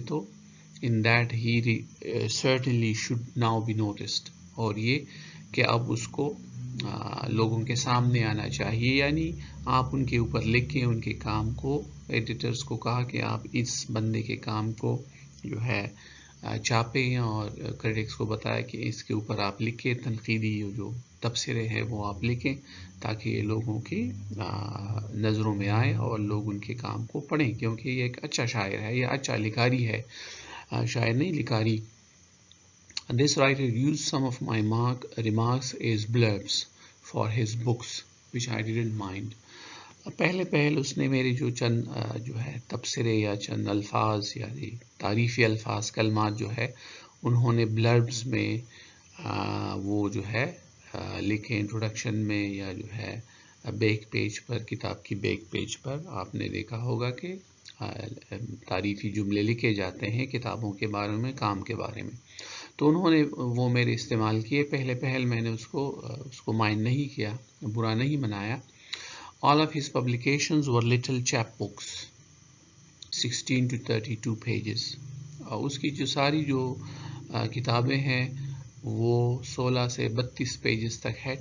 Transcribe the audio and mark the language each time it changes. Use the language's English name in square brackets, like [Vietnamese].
[English] تو in that he certainly should now be noticed. [Urdu] اور یہ کہ اب اس کو لوگوں کے سامنے آنا چاہیے. یعنی آپ ان کے اوپر لکھیں, ان کے کام کو. ایڈیٹرز کو کہا کہ آپ اس بندے کے کام کو جو ہے چھاپیں, اور کریٹکس کو بتایا کہ اس کے اوپر آپ لکھیں, تنقیدی جو تبصرے ہیں وہ آپ لکھیں تاکہ یہ لوگوں کی نظروں میں آئے اور لوگ ان کے کام کو پڑھیں, کیونکہ یہ ایک اچھا شاعر ہے, یہ اچھا لکھاری ہے, شاعر نہیں لکھاری. [English] This writer used some of my remarks as blurbs for his books, which I didn't mind. [Urdu] پہل اس نے میرے جو ہے تبصرے یا چند الفاظ یا تعریفی الفاظ کلمات جو ہے انہوں نے بلربز میں وہ جو ہے لکھے, انٹروڈکشن میں یا جو ہے بیک پیج پر, کتاب کی بیک پیج پر آپ نے دیکھا ہوگا کہ تعریفی جملے لکھے جاتے ہیں کتابوں کے بارے میں, کام کے بارے میں. تو انہوں نے وہ میرے استعمال کیے. پہل میں نے اس کو مائنڈ نہیں کیا, برا نہیں منایا. [English] All of his publications were little chapbooks, 16 to 32 pages. [Urdu] اس کی جو ساری جو کتابیں ہیں وہ 16 سے 32 پیجز تک ہے.